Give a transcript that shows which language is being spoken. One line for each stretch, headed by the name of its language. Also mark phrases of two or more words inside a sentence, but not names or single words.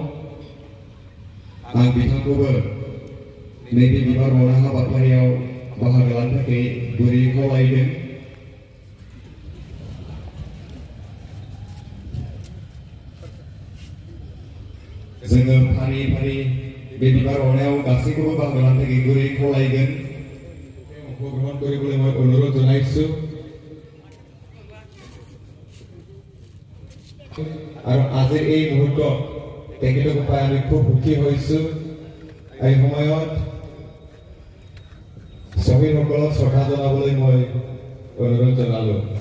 Bodo: आं बिथांखौबो नैबे बिबार बावनाय हाबाफारियाव बाहागो लानो थाखाय गुरै खावलायदों। जोङो फारि फारि बे बिबार बावनायाव गासैखौबो बाहागो लानो थाखाय गुरै खावलायगोन।
Assamese: গ্রহণ কৰিবলৈ মই অনুৰোধ জনাইছো আৰু আজিৰ এই মুহূৰ্তত তেখেতক পাই আমি খুব সুখী হৈছো। এই সময়ত শ্বহীদসকলক শ্ৰদ্ধা জনাবলৈ মই অনুৰোধ জনালো।